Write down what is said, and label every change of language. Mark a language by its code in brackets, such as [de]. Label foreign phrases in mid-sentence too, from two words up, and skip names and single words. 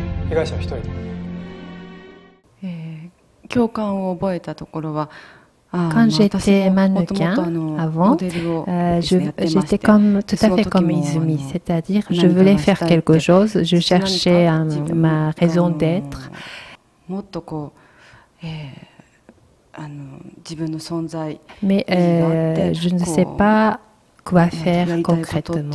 [ja] 被害者は一人。共感を覚えたところは、 [fr] Quand j'étais mannequin avant, j'étais tout à fait comme Izumi, c'est-à-dire je voulais faire quelque chose, je cherchais ma raison d'être. Mais je ne sais pas quoi faire concrètement.